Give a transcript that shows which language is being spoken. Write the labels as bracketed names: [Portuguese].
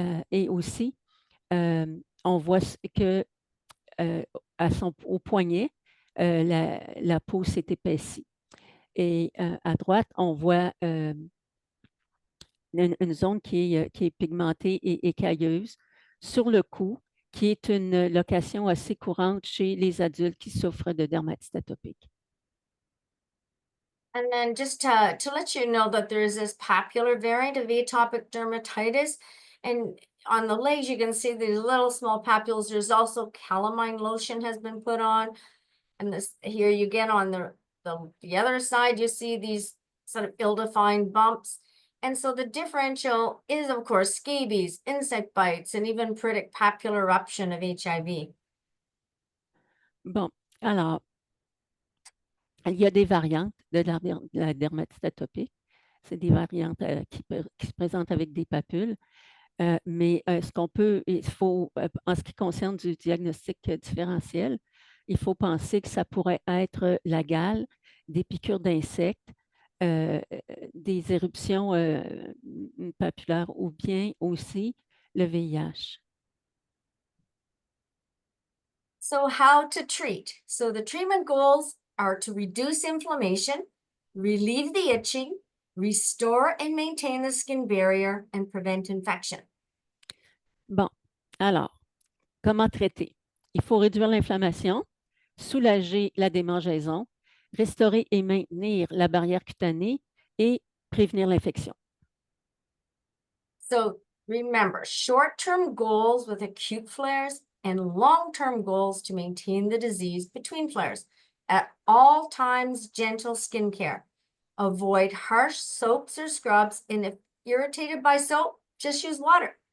[French] Et aussi, on voit que au poignet, la peau s'est épaissie. Et à droite, on voit une zone qui est pigmentée et écailleuse sur le cou, qui est une location assez courante chez les adultes qui souffrent de dermatite atopique. [English] And then just to let you know that there is this popular variant of atopic dermatitis. And on the legs, you can see these little small papules. There's also calamine lotion has been put on. And this here you get on the other side, you see these sort of ill-defined bumps. And so the differential is, of course, scabies, insect bites, and even pruritic papular eruption of HIV. [French] Bon, alors, il y a des variantes de la dermatite atopique. C'est des variantes qui se présentent avec des papules. Mais il faut, en ce qui concerne du diagnostic différentiel, il faut penser que ça pourrait être la gale, des piqûres d'insectes, des éruptions papulaires ou bien aussi le VIH. [English] So how to treat? So the treatment goals are to reduce inflammation, relieve the itching, restore and maintain the skin barrier, and prevent infection. [French] Bon, alors, comment traiter? Il faut réduire l'inflammation, soulager la démangeaison, restaurer et maintenir la barrière cutanée et prévenir l'infection. [English] So remember, short-term goals with acute flares and long-term goals to maintain the disease between flares. At all times, gentle skincare. Avoid harsh soaps or scrubs, and if irritated by soap, just use water.